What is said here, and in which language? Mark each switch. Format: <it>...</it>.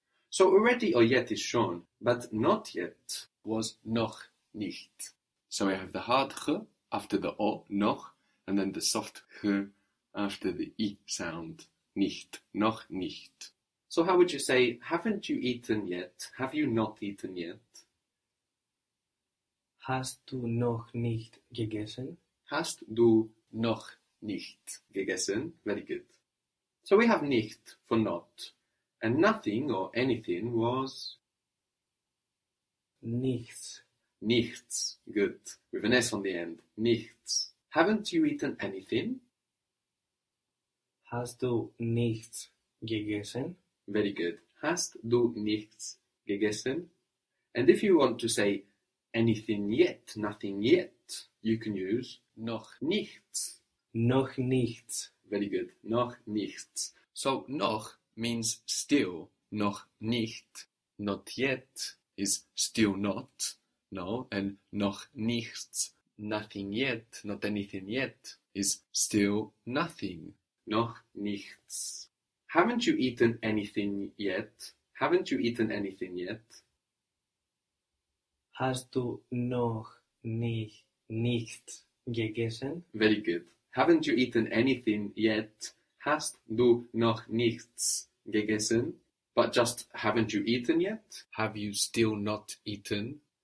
<en>So already or yet is schon, but not yet was noch nicht. So we have the hard ch after the o, noch, and then the soft ch after the I sound, nicht, noch nicht. So how would you say, haven't you eaten yet? Have you not eaten yet?</en> <de>Hast du noch nicht gegessen? Hast du noch nicht gegessen?</de> <en>Very good. So we have nicht for not, and nothing or anything was?</en> <de>Nichts.</de> <en>Nichts. Good. With an S on the end. Nichts. Haven't you eaten anything?</en> <de>Hast du nichts gegessen?</de> <en>Very good.</en> <de>Hast du nichts gegessen?</de> <en>And if you want to say anything yet, nothing yet, you can use</en> <de>noch nichts. Noch nichts.</de> <en>Very good.</en> <de>Noch nichts.</de> <en>So noch means still.</en> <de>Noch nicht.</de> <en>Not yet is still not. No. And noch nichts. Nothing yet. Not anything yet is still nothing.</en> <de>Noch nichts.</de> <en>Haven't you eaten anything yet? Haven't you eaten anything yet?</en> <de>Hast du noch nichts gegessen?</de> <en>Very good. Haven't you eaten anything yet?</en> <de>Hast du noch nichts gegessen?</de> <en>But just haven't you eaten yet? Have you still not eaten?</en>